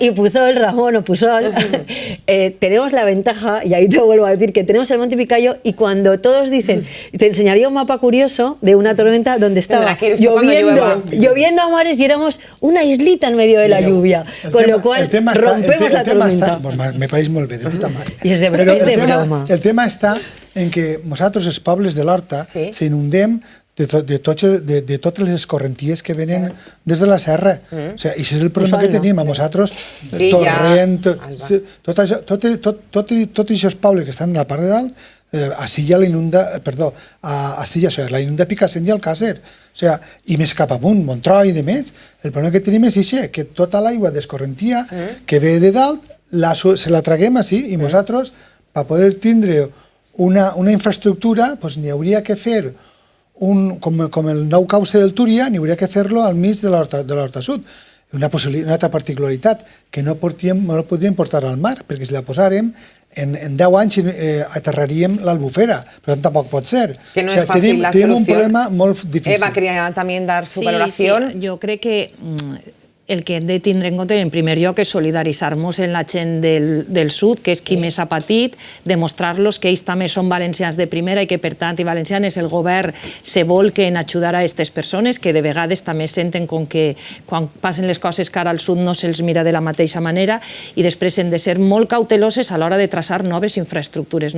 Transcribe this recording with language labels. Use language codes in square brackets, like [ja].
[es] Y Pusol, Ramón o Pusol, tenemos la ventaja, y ahí te vuelvo a decir, que tenemos el Monte Picayo y cuando todos dicen, te enseñaría un mapa curioso de una tormenta donde estaba lloviendo a mares y éramos una islita en medio de la lluvia, con lo cual rompemos la tormenta. [ca] Me pareix molt bé, de puta mare. I és de broma. El tema està en que nosaltres, els pobles de l'Horta, s'inundem de totes les escorrenties que venen des de la serra. O sigui, i això és el problema que tenim a nosaltres, Torrent, tots aquests pobles que estan a la part de dalt, a Silla la inunda, perdó, a Silla la inunda Picassent i Alcàsser, o sigui, i més cap amunt, Montroi i de més. El problema que tenim és això, que tota l'aigua d'escorrentia que ve de dalt se la traguem així i nosaltres, per poder tindre una infraestructura, n'hi hauria que fer com el nou cauce del Túria, n'hi hauria que fer-lo al mig de l'Horta Sud. Una altra particularitat, que no la podríem portar al mar, perquè si la posàrem, en 10 anys aterraríem l'Albufera, però tampoc pot ser. [es] Que no es fácil la solución. [ca] Tenim un problema molt difícil. [es] Eva quería también dar su valoración. Sí, yo creo que [ca] el que hem de tindre en compte, en primer lloc, és solidaritzar-nos en la gent del sud, que és qui més ha patit, demostrar-los que ells també són valencians de primera i que, per tant, i valencianes, el govern se volca en ajudar a aquestes persones que de vegades també senten com que quan passen les coses cara al sud no se'ls mira de la mateixa manera, i després hem de ser molt cauteloses a l'hora de traçar noves infraestructures.